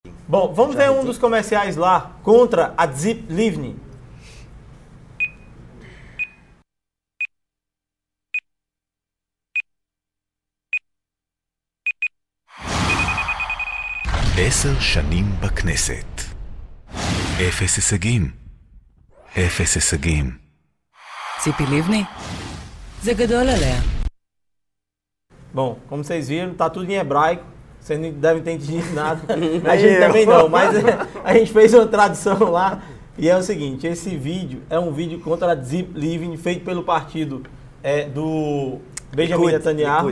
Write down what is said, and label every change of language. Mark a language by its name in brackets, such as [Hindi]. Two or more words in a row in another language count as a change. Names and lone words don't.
[Portuguese] Bom, vamos ver um dos comerciais lá contra a Zip Livni. [Hebrew] עשר שנים בכנסת. אפס הישגים. אפס הישגים. ציפי לבני? זה גדול עליה. [Portuguese] Bom, como vocês viram, tá tudo em hebraico. Vocês não devem ter entendido nada. A gente também não, mas a gente fez uma tradução lá. E é o seguinte, esse vídeo é um vídeo contra a Zip Livni, feito pelo partido do Benjamin Netanyahu.